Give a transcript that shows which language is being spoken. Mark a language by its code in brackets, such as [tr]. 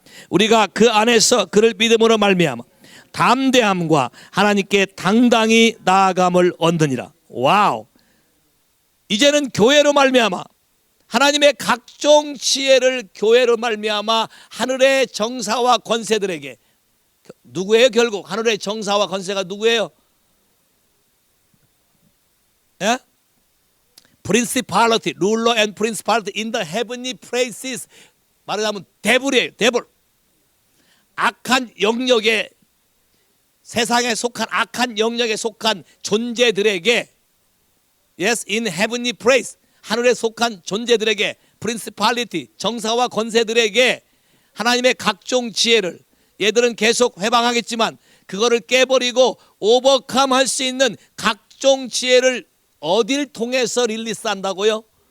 [ko] 우리가 그 안에서 그를 믿음으로 말미암아 담대함과 하나님께 당당히 나아감을 얻느니라. 와우. 이제는 교회로 말미암아 하나님의 각종 지혜를 교회로 말미암아 하늘의 정사와 권세들에게, 누구예요? 결국 하늘의 정사와 권세가 누구예요? 예? [en] Principality, ruler and principality in the heavenly places. [ko] 말하자면 데블이에요. 데블. 악한 영역에, 세상에 속한 악한 영역에 속한 존재들에게, [en] yes, in heavenly place, [ko] 하늘에 속한 존재들에게, principality, 정사와 권세들에게 하나님의 각종 지혜를, 얘들은 계속 회방하겠지만 그거를 깨버리고 오버컴할 수 있는 각종 지혜를 어디를 통해서 릴리스한다고요?